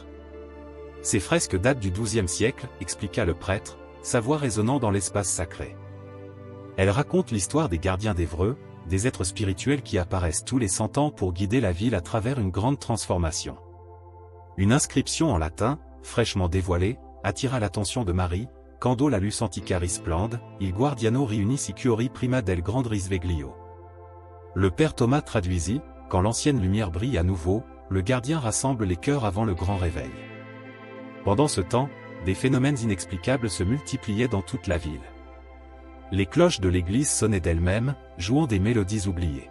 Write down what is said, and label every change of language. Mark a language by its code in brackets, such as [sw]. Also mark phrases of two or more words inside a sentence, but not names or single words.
[fr] Ces fresques datent du XIIe siècle, expliqua le prêtre, sa voix résonnant dans l'espace sacré. Elles racontent l'histoire des gardiens d'Évreux, des êtres spirituels qui apparaissent tous les 100 ans pour guider la ville à travers une grande transformation. Une inscription en latin, fraîchement dévoilée, attira l'attention de Marie. [it] Quando la luce antica risplende, il guardiano riuni sicuri prima del grand risveglio. [fr] Le père Thomas traduisit, quand l'ancienne lumière brille à nouveau, le gardien rassemble les cœurs avant le grand réveil. Pendant ce temps, des phénomènes inexplicables se multipliaient dans toute la ville. Les cloches de l'église sonnaient d'elles-mêmes, jouant des mélodies oubliées.